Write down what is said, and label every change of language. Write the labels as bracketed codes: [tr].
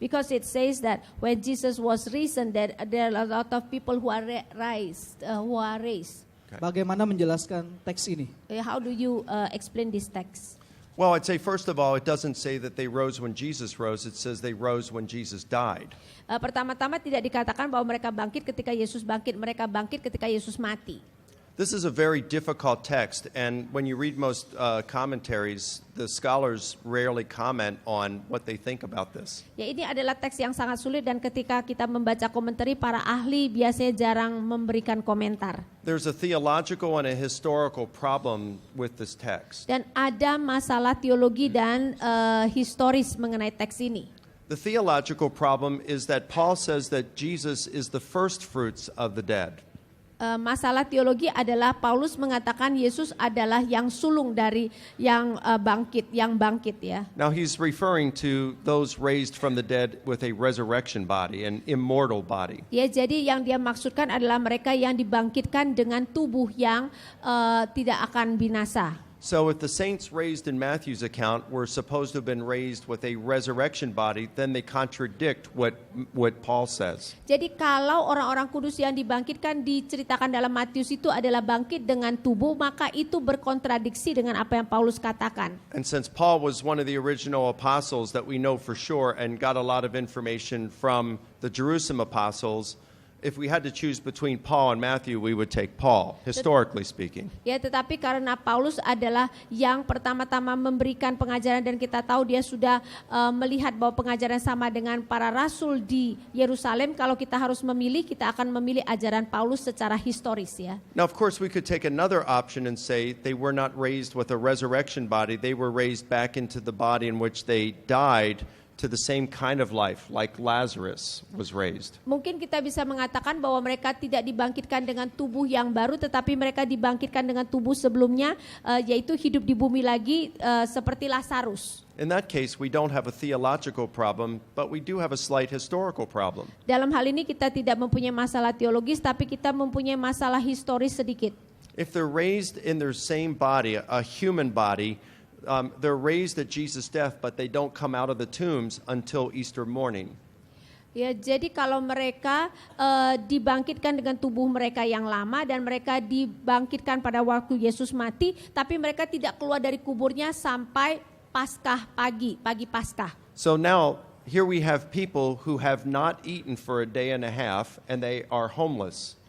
[en] Because it says that when Jesus was risen, that there are a lot of people who are raised. [id] Bagaimana menjelaskan teks ini? [en] How do you explain this text? Well, I'd say first of all, it doesn't say that they rose when Jesus rose. It says they rose when Jesus died. [id] Pertama-tama tidak dikatakan bahwa mereka bangkit ketika Yesus bangkit. Mereka bangkit ketika Yesus mati. [en] This is a very difficult text, and when you read most commentaries, the scholars rarely comment on what they think about this. [id] Ya, ini adalah teks yang sangat sulit dan ketika kita membaca komentari, para ahli biasanya jarang memberikan komentar. [en] There's a theological and a historical problem with this text. [id] Dan ada masalah teologi dan historis mengenai teks ini. [en] The theological problem is that Paul says that Jesus is the first fruits of the dead. [id] Masalah teologi adalah Paulus mengatakan Yesus adalah yang sulung dari yang bangkit ya. [en] Now he's referring to those raised from the dead with a resurrection body, an immortal body. [id] Ya, jadi yang dia maksudkan adalah mereka yang dibangkitkan dengan tubuh yang tidak akan binasa. [en] So if the saints raised in Matthew's account were supposed to have been raised with a resurrection body, then they contradict what Paul says. [id] Jadi kalau orang-orang kudus yang dibangkitkan diceritakan dalam Matius itu adalah bangkit dengan tubuh, maka itu berkontradiksi dengan apa yang Paulus katakan. [en] And since Paul was one of the original apostles that we know for sure and got a lot of information from the Jerusalem apostles, if we had to choose between Paul and Matthew, we would take Paul, historically speaking. [id] Ya, tetapi karena Paulus adalah yang pertama-tama memberikan pengajaran dan kita tahu dia sudah melihat bahwa pengajaran sama dengan para rasul di Yerusalem, kalau kita harus memilih, kita akan memilih ajaran Paulus secara historis ya. [en] Now, of course, we could take another option and say they were not raised with a resurrection body. They were raised back into the body in which they died, to the same kind of life like Lazarus was raised. [id] Mungkin kita bisa mengatakan bahwa mereka tidak dibangkitkan dengan tubuh yang baru, tetapi mereka dibangkitkan dengan tubuh sebelumnya, yaitu hidup di bumi lagi seperti Lazarus. [en] In that case, we don't have a theological problem, but we do have a slight historical problem. [id] Dalam hal ini kita tidak mempunyai masalah teologis, tapi kita mempunyai masalah historis sedikit. [en] If they're raised in their same body, a human body, they're raised at Jesus' death, but they don't come out of the tombs until Easter morning. [id] Ya, jadi kalau mereka dibangkitkan dengan tubuh mereka yang lama dan mereka dibangkitkan pada waktu Yesus mati, tapi mereka tidak keluar dari kuburnya sampai Paskah pagi Paskah. [en] So now here we have people who have not eaten for a day and a half, and they are homeless.